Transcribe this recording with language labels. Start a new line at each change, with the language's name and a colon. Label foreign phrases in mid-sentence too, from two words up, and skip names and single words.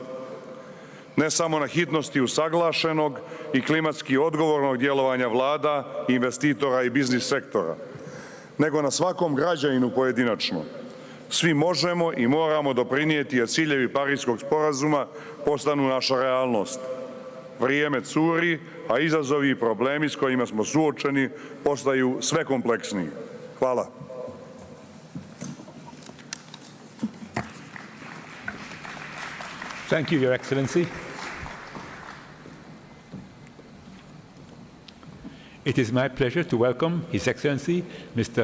Bosnian: Ne samo na hitnosti usaglašenog i klimatski odgovornog djelovanja vlada, investitora i biznis sektora, nego na svakom građaninu pojedinačno. Svi možemo i moramo doprinijeti jer ciljevi Pariškog sporazuma postanu naša realnost. Vrijeme curi, a izazovi i problemi s kojima smo suočeni postaju sve kompleksniji. Hvala.
English: Thank you, Your Excellency. It is my pleasure to welcome His Excellency Mr.